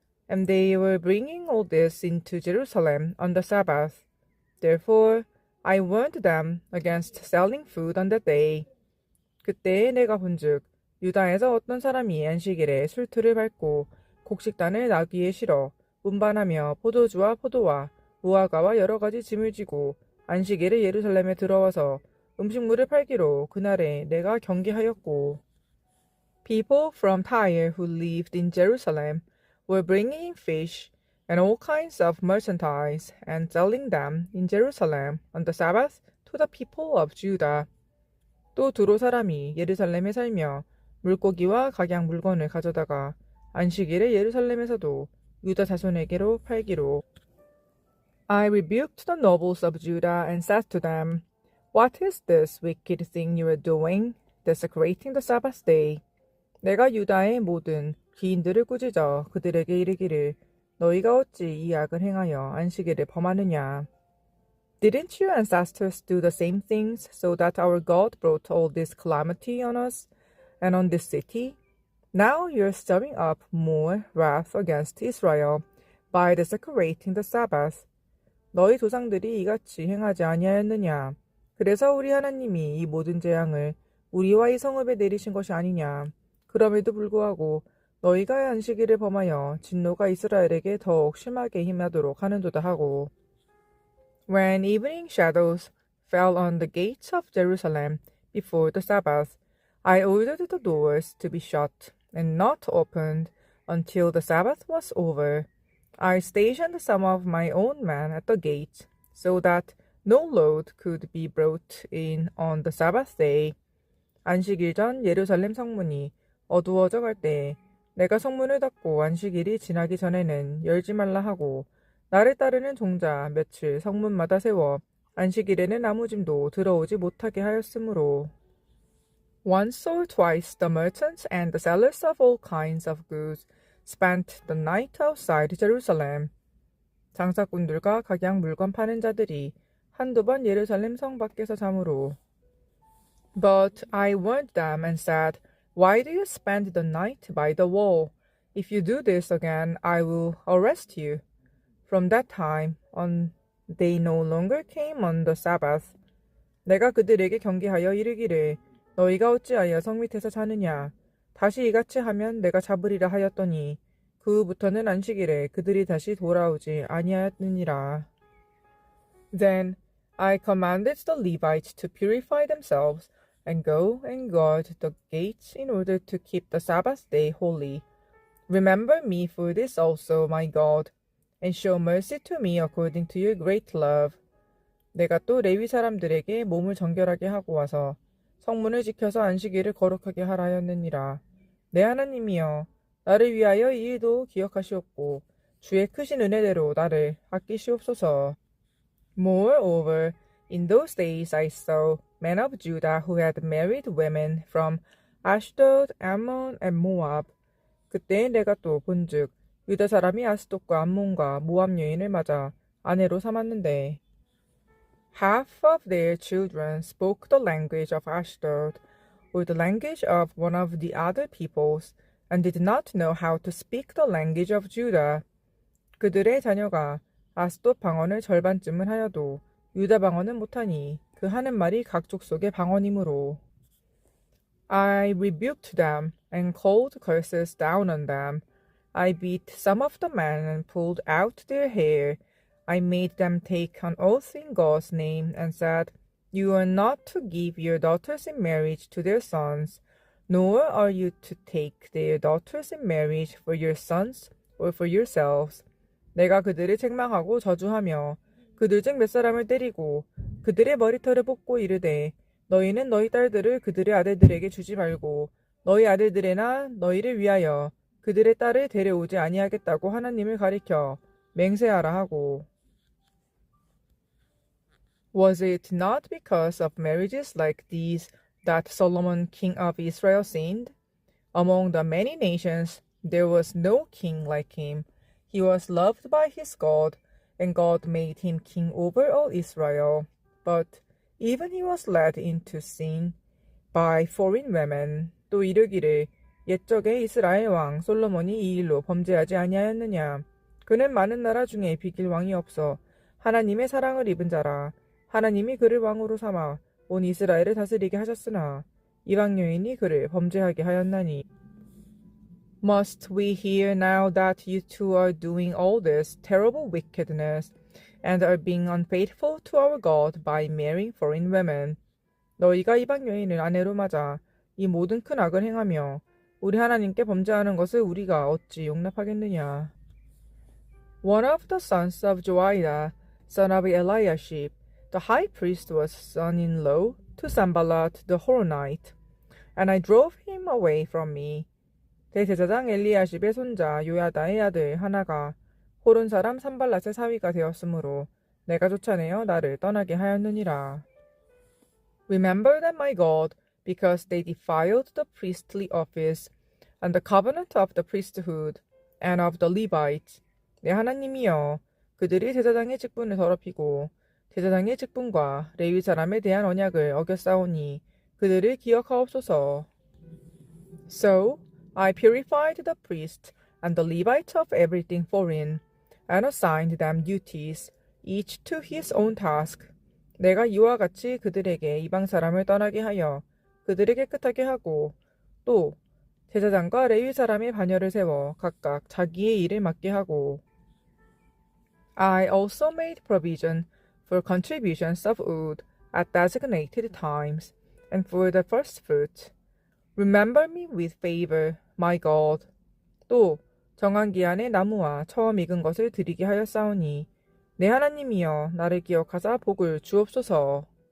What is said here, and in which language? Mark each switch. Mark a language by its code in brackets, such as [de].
[en] And they were bringing all this into Jerusalem on the Sabbath. Therefore I warned them against selling food on that day. [ko] 그때에 내가 본즉 유다에서 어떤 사람이 안식일에 술틀을 밟고 곡식단을 나귀에 실어 운반하며 포도주와 포도와 무화과와 여러 가지 짐을 지고 안식일에 예루살렘에 들어와서 음식물을 팔기로 그날에 내가 경계하였고. [en] People from Tyre who lived in Jerusalem were bringing in fish and all kinds of merchandise and selling them in Jerusalem on the Sabbath to the people of Judah. [ko] 또 두로 사람이 예루살렘에 살며 물고기와 각양 물건을 가져다가 안식일에 예루살렘에서도 유다 자손에게로 팔기로. [en] I rebuked the nobles of Judah and said to them, What is this wicked thing you are doing, desecrating the Sabbath day? [ko] 내가 유다의 모든 귀인들을 꾸짖어 그들에게 이르기를 너희가 어찌 이 악을 행하여 안식일을 범하느냐? [en] Didn't your ancestors do the same things so that our God brought all this calamity on us and on this city? Now you're stirring up more wrath against Israel by desecrating the Sabbath. [ko] 너희 조상들이 이같이 행하지 아니하였느냐? 그래서 우리 하나님이 이 모든 재앙을 우리와 이 성읍에 내리신 것이 아니냐? 그럼에도 불구하고 너희가 안식일을 범하여 진노가 이스라엘에게 더욱 심하게 임하도록 하는도다 하고. [en] When evening shadows fell on the gates of Jerusalem before the Sabbath, I ordered the doors to be shut and not opened until the Sabbath was over. I stationed some of my own men at the gate, so that no load could be brought in on the Sabbath day. [ko] 안식일 전 예루살렘 성문이 어두워져 갈 때에 내가 성문을 닫고 안식일이 지나기 전에는 열지 말라 하고 나를 따르는 종자 며칠 성문마다 세워 안식일에는 아무 짐도 들어오지 못하게 하였으므로. [en] Once or twice the merchants and the sellers of all kinds of goods spent the night outside Jerusalem. [ko] 장사꾼들과 각양 물건 파는 자들이 한두 번 예루살렘 성 밖에서 잠으로. [en] But I warned them and said, Why do you spend the night by the wall? If you do this again, I will arrest you. From that time on, they no longer came on the Sabbath. [ko] 내가 그들에게 경계하여 이르기를 너희가 어찌하여 성 밑에서 자느냐? 다시 이같이 하면 내가 잡으리라 하였더니 그 후부터는 안식일에 그들이 다시 돌아오지 아니하였느니라. [en] Then I commanded the Levites to purify themselves and go and guard the gates in order to keep the Sabbath day holy. Remember me for this also, my God, and show mercy to me according to your great love. [ko] 내가 또 레위 사람들에게 몸을 정결하게 하고 와서 성문을 지켜서 안식일을 거룩하게 하라 하였느니라. 내 하나님이여, 나를 위하여 이 일도 기억하시옵고 주의 크신 은혜대로 나를 아끼시옵소서. [en] Moreover, in those days I saw men of Judah who had married women from Ashdod, Ammon, and Moab. [ko] 그때 내가 또 본즉 유다 사람이 아스돗과 암몬과 모압 여인을 맞아 아내로 삼았는데 [en] half of their children spoke the language of Ashdod or the language of one of the other peoples and did not know how to speak the language of Judah. [ko] 그들의 자녀가 아스돗 방언을 절반쯤은 하여도 유다 방언은 못하니 그 하는 말이 각 족속의 방언이므로. [en] I rebuked them and called curses down on them. I beat some of the men and pulled out their hair. I made them take an oath in God's name and said, You are not to give your daughters in marriage to their sons, nor are you to take their daughters in marriage for your sons or for yourselves. [ko] 내가 그들을 책망하고 저주하며 그들 중 몇 사람을 때리고 그들의 머리털을 뽑고 이르되 너희는 너희 딸들을 그들의 아들들에게 주지 말고 너희 아들들에나 너희를 위하여 그들의 딸을 데려오지 아니하겠다고 하나님을 가리켜 맹세하라 하고. [en] Was it not because of marriages like these that Solomon king of Israel sinned? Among the many nations there was no king like him. He was loved by his God, and God made him king over all Israel. But even he was led into sin by foreign women. [ko] 또 이르기를 옛적에 이스라엘 왕 솔로몬이 이 일로 범죄하지 아니하였느냐. 그는 많은 나라 중에 비길 왕이 없어 하나님의 사랑을 입은 자라. 하나님이 그를 왕으로 삼아 온 이스라엘을 다스리게 하셨으나 이방 여인이 그를 범죄하게 하였나니. [en] Must we hear now that you two are doing all this terrible wickedness and are being unfaithful to our God by marrying foreign women? [ko] 너희가 이방 여인을 아내로 맞아 이 모든 큰 악을 행하며 우리 하나님께 범죄하는 것을 우리가 어찌 용납하겠느냐? [en] One of the sons of Joiada, son of Eliashib, the high priest, was son-in-law to Sanballat the Horonite, and I drove him away from me. [ko] 대제사장 엘리야십의 손자 요야다의 아들 하나가 호론 사람 산발랏의 사위가 되었으므로 내가 쫓아내어 나를 떠나게 하였느니라. [en] Remember that my God, because they defiled the priestly office and the covenant of the priesthood and of the Levites. [ko] 내 하나님이여, 그들이 제사장의 직분을 더럽히고 제사장의 직분과 레위 사람에 대한 언약을 어겼사오니 그들을 기억하옵소서. [en] So I purified the priest and the Levites of everything foreign, and assigned them duties, each to his own task. [ko] 내가 이와 같이 그들에게 이방 사람을 떠나게 하여 그들을 깨끗하게 하고 또 제사장과 레위 사람의 반열을 세워 각각 자기의 일을 맡게 하고. [en] I also made provision for contributions of wood at designated times, and for the first fruit. Remember me with favor, my God. [ko] 또 정한 기한에 나무와 처음 익은 것을 드리게 하였사오니 내 하나님이여 나를 기억하사 복을 주옵소서.